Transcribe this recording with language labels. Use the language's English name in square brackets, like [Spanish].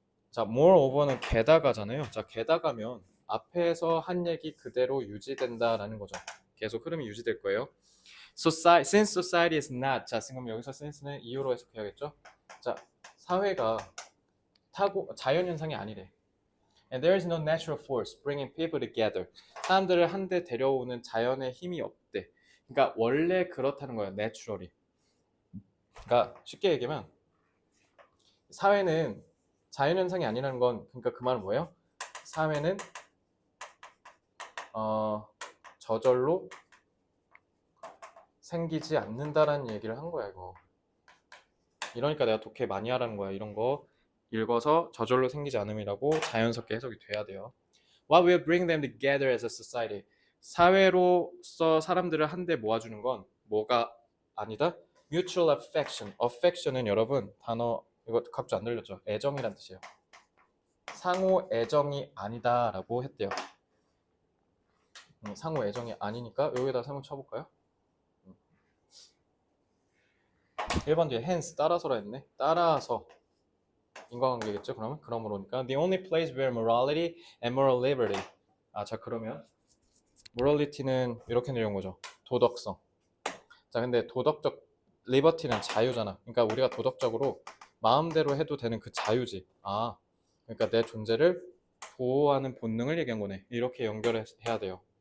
[Korean] 자, moreover는 게다가잖아요. 자, 게다가면 앞에서 한 얘기 그대로 유지된다라는 거죠. 계속 흐름이 유지될 거예요. [English] Since society is not. [Korean] 자, 지금 여기서 since는 이유로 해석해야겠죠. 자, 사회가 자연현상이 아니래. [English] And there is no natural force bringing people together. [Korean] 사람들을 한데 데려오는 자연의 힘이 없대. 그러니까 원래 그렇다는 거예요. [English] naturally. [Korean] 그러니까 쉽게 얘기하면 사회는 자연현상이 아니라는 건 그러니까 그 말은 뭐예요? 사회는 저절로 생기지 않는다라는 얘기를 한 거야 이거. 이러니까 내가 독해 많이 하라는 거야. 이런 거 읽어서 저절로 생기지 않음이라고 자연스럽게 해석이 돼야 돼요. [English] What will bring them together as a society? [Korean] 사회로서 사람들을 한데 모아주는 건 뭐가 아니다? [English] Mutual affection. [Korean] affection은 여러분 단어 이거 각주 안 들렸죠? 애정이란 뜻이에요. 상호 애정이 아니다라고 했대요. 상호 애정이 아니니까 여기다 상호 쳐볼까요? 1번 뒤에 hence 따라서라 했네. 따라서 인과관계겠죠? 그러므로니까 [English] the only place where morality and moral liberty. [Korean] 자 그러면 morality는 이렇게 내려온 거죠. 도덕성. 자 근데 도덕적 liberty는 자유잖아. 그러니까 우리가 도덕적으로 마음대로 해도 되는 그 자유지. 그러니까 내 존재를 보호하는 본능을 얘기한 거네. 이렇게 연결해야 돼요.